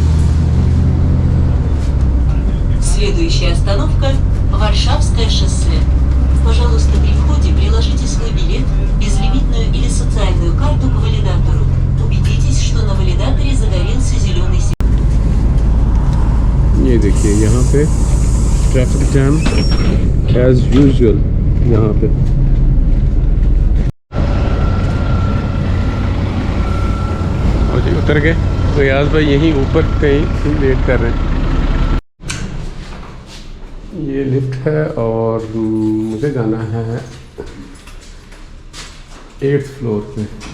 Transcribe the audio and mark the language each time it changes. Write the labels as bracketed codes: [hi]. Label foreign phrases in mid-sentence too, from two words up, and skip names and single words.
[ru] Следующая остановка – Варшавское шоссе. Пожалуйста, при входе приложите свой билет, безлимитную или социальную карту к валидатору. Убедитесь, что на валидаторе загорелся зеленый сигнал. [hi] ये देखिए यहाँ पे ट्रैफिक जैम [en] एज यूजुअल [hi] यहाँ पे। और जी उतर गए। तो याज भाई यहीं ऊपर कहीं वेट कर रहे हैं। ये लिफ्ट है और मुझे जाना है 8th फ्लोर पे।